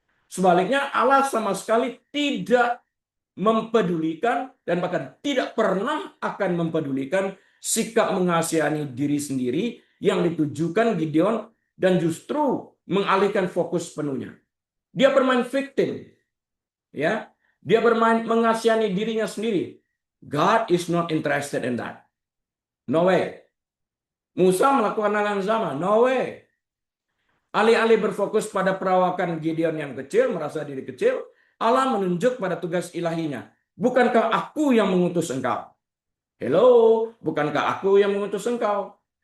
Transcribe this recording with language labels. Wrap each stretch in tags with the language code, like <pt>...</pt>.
<id>Sebaliknya Allah sama sekali tidak mempedulikan dan bahkan tidak pernah akan mempedulikan sikap mengasihani diri sendiri yang ditujukan Gideon dan justru mengalihkan fokus penuhnya. Dia bermain victim, ya. Dia bermain mengasihani dirinya sendiri.</id> <en>God is not interested in that. No way.</en> <id>Musa melakukan hal yang sama.</id> <en>No way.</en> <id>Alih-alih berfokus pada perawakan Gideon yang kecil, merasa diri kecil, Allah menunjuk pada tugas ilahinya. Bukankah aku yang mengutus engkau? Hello, bukankah aku yang mengutus engkau?</id>